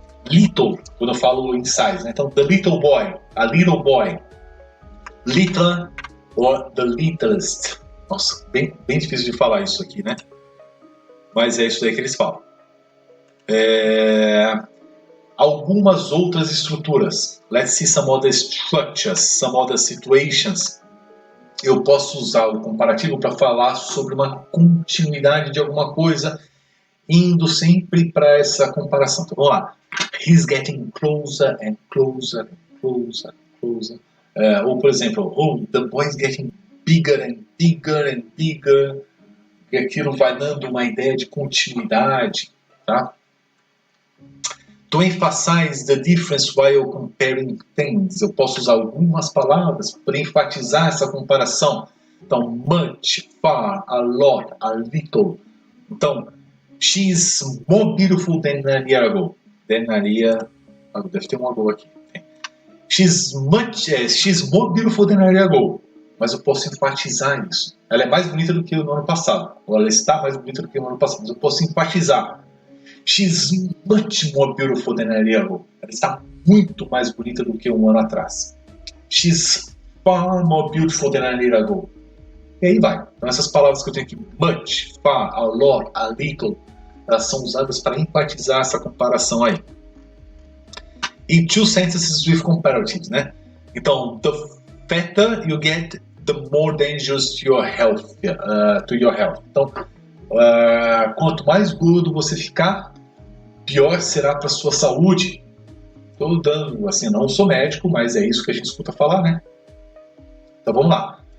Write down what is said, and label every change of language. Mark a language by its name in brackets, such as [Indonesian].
[Portuguese] Little, quando eu falo em size, né? Então, [English] the little boy, a little boy. Little or the littlest. [Portuguese] Nossa, bem difícil de falar isso aqui, né? Mas é isso aí que eles falam. Algumas outras estruturas. [English] Let's see some other structures, some other situations. [Portuguese] Eu posso usar o comparativo para falar sobre uma continuidade de alguma coisa, indo sempre para essa comparação. Então, vamos lá. [English] He's getting closer and closer and closer and closer. [Portuguese] Ou, por exemplo, [English] the boy is getting bigger and bigger and bigger. [Portuguese] E aquilo vai dando uma ideia de continuidade, tá? [English] To emphasize the difference while comparing things. [Portuguese] Eu posso usar algumas palavras para enfatizar essa comparação. [English] Então, much, far, a lot, a little. Então, she's more beautiful than a year ago. [Portuguese] Deve ter um ago aqui. [English] She's more beautiful than a year ago. [Portuguese] Mas eu posso enfatizar isso. Ela é mais bonita do que no ano passado. Ou ela está mais bonita do que no ano passado. Mas eu posso enfatizar. [English] She's much more beautiful than a year ago. [Portuguese] Ela está muito mais bonita do que um ano atrás. [English] She's far more beautiful than a year ago. [Portuguese] E aí vai. Então essas palavras que eu tenho aqui, much, far, a lot, a little, elas são usadas para enfatizar essa comparação aí. [English] E two sentences with comparatives, né? Então, the fatter you get, the more dangerous to your health. [Portuguese] Então, quanto mais gordo você ficar, pior será para sua saúde. Estou dando, assim, não sou médico, mas é isso que a gente escuta falar, né? Então vamos lá.